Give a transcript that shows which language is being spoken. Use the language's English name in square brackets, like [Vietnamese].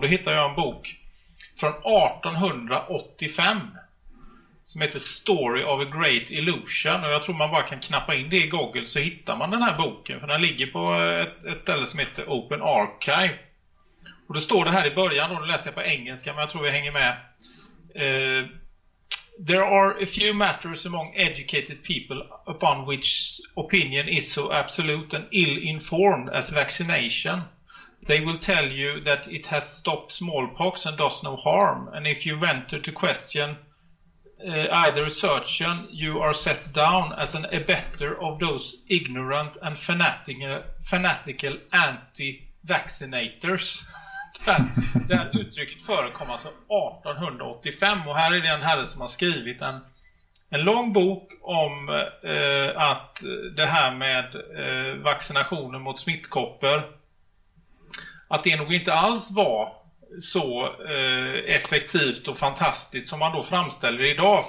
[Swedish] Då hittar jag en bok från 1885 som heter Story of a Great Illusion, och jag tror man bara kan knappa in det i Google så hittar man den här boken, för den ligger på ett ställe som heter Open Archive. Och då står det här i början, och då läser jag på engelska, men jag tror vi hänger med. [English] There are a few matters among educated people upon which opinion is so absolute and ill-informed as vaccination. They will tell you that it has stopped smallpox and does no harm, and if you venture to question either assertion, you are set down as an abettor of those ignorant and fanatical anti-vaccinators. [Swedish] Det här uttrycket förekom alltså 1885, och här är det en herre som har skrivit en lång bok om att det här med vaccinationen mot smittkoppor, att det nog inte alls var så effektivt och fantastiskt som man då framställer idag.